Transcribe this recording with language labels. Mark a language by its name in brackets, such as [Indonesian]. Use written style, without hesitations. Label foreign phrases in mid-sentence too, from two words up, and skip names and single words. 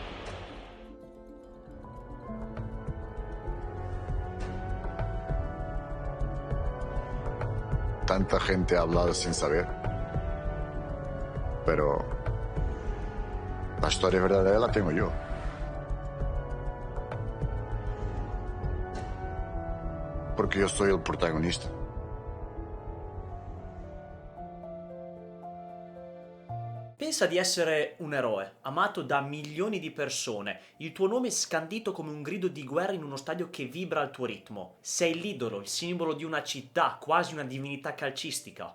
[Spanish] Tanta gente ha hablado sin saber, pero la historia verdadera la tengo yo. Porque yo soy el protagonista. [Italian] Pensa di essere un eroe, amato da milioni di persone, il tuo nome scandito come un grido di guerra in uno stadio che vibra al tuo ritmo. Sei l'idolo, il simbolo di una città, quasi una divinità calcistica.